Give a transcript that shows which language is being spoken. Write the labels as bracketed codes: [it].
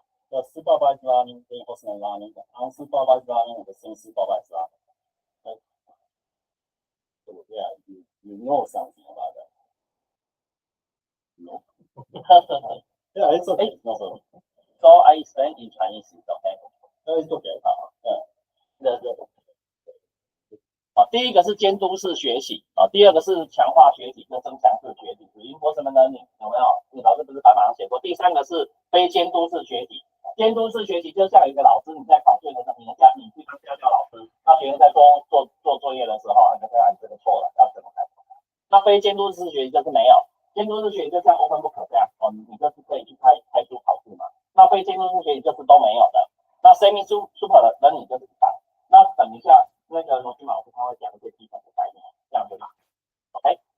[en] The supervised learning, reinforcement learning, unsupervised learning, and the semi-supervised learning. Right? So yeah, you know something about that. No. Yeah, it's okay. No problem. So I explain in Chinese, okay? It's okay. Yeah. [zh] 第一个是监督式学习第二个是强化学习跟增强式学习 reinforcement learning 有没有？你老师不是白板上写过？第三个是非监督式学习。监督式学习就像一个老师你在考卷的时候，你去教老师，那学生在做作业的时候，你就看你这个错了，要怎么改？那非监督式学习就是没有，监督式学习就像 open book 这样你就是可以去开书考试嘛。那非监督式学习就是都没有的。那 semi super 的learning就是一般。那等一下。那个Nojima老师他会讲一些基本的概念，这样对吧 ？OK。